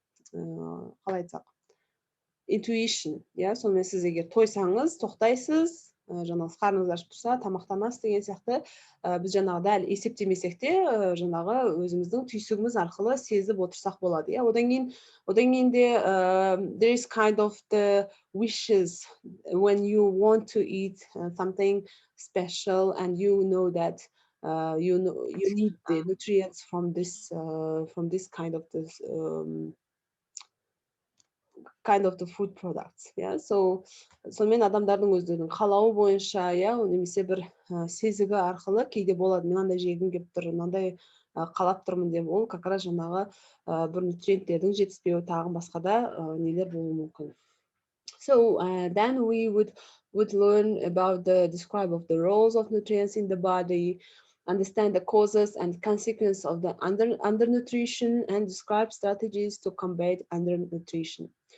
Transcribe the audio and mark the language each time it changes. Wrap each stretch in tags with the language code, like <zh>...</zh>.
<kk>қалай айтсақ intuition, иә, сонымен сіз егер тойсаңыз, тоқтайсыз, жаңағы қарныңыз ашып тұрса, тамақтанасыз деген сияқты, біз жаңағы дәл есептемесек те, жаңағы өзіміздің түйсігіміз арқылы сезіп отырсақ болады, иә. Одан кейін де</kk> <en>there is kind of the wishes when you want to eat something special and you know that you need the nutrients from this kind of this kind of the food products, yeah.</en> <kk>So сонымен адамдардың өздерінің қалауы бойынша, иә, немесе бір сезігі арқылы кейде болады, мынандай жегім келіп тұр, мынандай қалап тұрмын деп, ол</kk> <ru>как раз</ru> <kk>жаңағы бір нутриенттердің жетіспеуі, тағы басқа да нелер болуы мүмкін.</kk> <en>So then we would learn about the describe of the roles of nutrients in the body, understand the causes and consequences of the undernutrition, and describe strategies to combat undernutrition.</en>